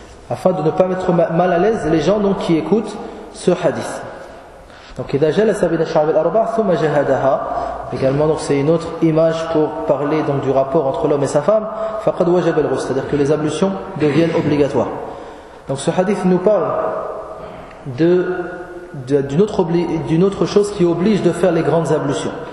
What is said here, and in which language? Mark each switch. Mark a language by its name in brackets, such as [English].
[French] Afin de ne pas mettre mal à l'aise les gens donc, qui écoutent ce hadith. [Arabic] Donc, إذا جلس بين الشعاب الأربع ثم جهدها. [French] Également, donc, c'est une autre image pour parler donc, du rapport entre l'homme et sa femme. [Arabic] فقد وجب الغسل. [French] C'est-à-dire que les ablutions deviennent obligatoires. Donc, ce hadith nous parle d'une autre chose qui oblige de faire les grandes ablutions.